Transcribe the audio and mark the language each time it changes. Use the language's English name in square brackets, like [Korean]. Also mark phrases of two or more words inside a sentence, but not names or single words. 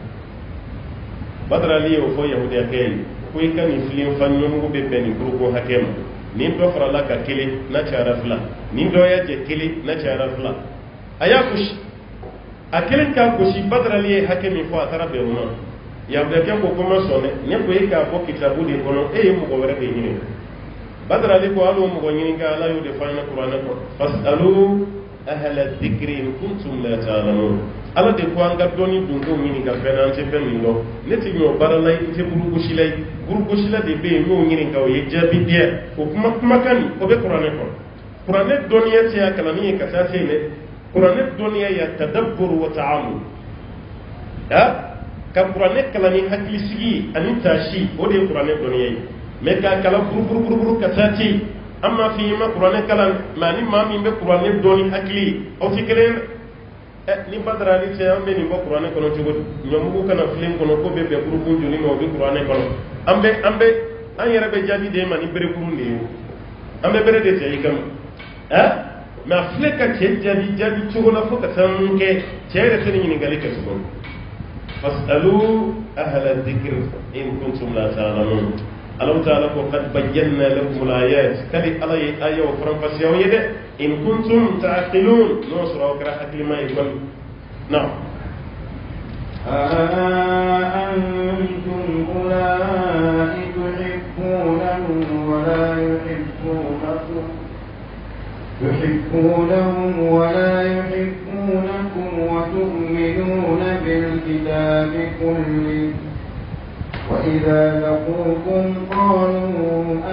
[Bambara] badara ali ye o fɔ yahudiyakɛ ye ko i ka nin filen fa ɲɔmugu bɛ bɛn nin burukun hakɛ ma ni dɔ farala ka 1 n'a cayara 2 ni dɔ y'a jɛ 1 n'a cayara 2 a y'a gosi a kelen k'a gosi badara ali ye hakɛ min fɔ a taara bɛn o ma yahudiyakɛ ko ko ma sɔn dɛ ne ko e k'a bɔ kitabu de kɔnɔ e ye mɔgɔ wɛrɛ de ɲini badara ali ko hali o mɔgɔ ɲininka ala y'o de fɔ an ɲɛna kuranɛ kɔnɔ [Arabic] فاسألوا أهل الذكر إن كنتم لا تعلمون [Bambara] ala de ko an ka dɔnni dunkew ɲini ka fɛn na an tɛ fɛn min dɔn ne tɛ ɲɔ baara la i tɛ burugosila ye burugosila de bɛ yen n'o ɲininka o ye jaabi diya o kumakan nin o bɛ kuranɛ kɔnɔ kuranɛ dɔnniya tɛ a kalanni ye ka taa se yen dɛ kuranɛ dɔnniya ya [Arabic] تدبر وتأمل [Bambara] ka kuranɛ kalan ni hakilisigi ani taasi o de ye kuranɛ dɔnniya ye mɛ k'a kalan buruburu ka taa ten an m'a f'i ye ma kuranɛ kalan mɛ ani maa min bɛ kuranɛ dɔnni hakili aw tɛ kelen ye ni badara ali cɛ an bɛ nin bɔ kuranɛ kɔnɔ cogo di ɲɔmugu kana filen kɔnɔ ko bɛ bɛn burukun joli ma o bɛ kuranɛ kɔnɔ an yɛrɛ bɛ jaabi de ma ni berekurun de ye an bɛ bere de cɛ i kama mɛ a filɛ ka cɛ jaabi cogo la fo ka taa mun kɛ cɛ yɛrɛ tɛ nin ɲininkali kɛ tuguni [Arabic] فاسألوا أهل الذكر إن كنتم لا تعلمون [Bambara] Allah ta'ala ko [Arabic] قد بينا لكم الآيات [Bambara] kadi ala ye aya o faranfasiya o ye dɛ [Arabic] إن كنتم تعقلون [Bambara] no sura o kɛra hakilima ye kɔni na [Arabic] أأنتم أولئك تحبونهم ولا يحبونكم ولا يحبونكم وتؤمنون بالكتاب كله وإذا لقوكم قالوا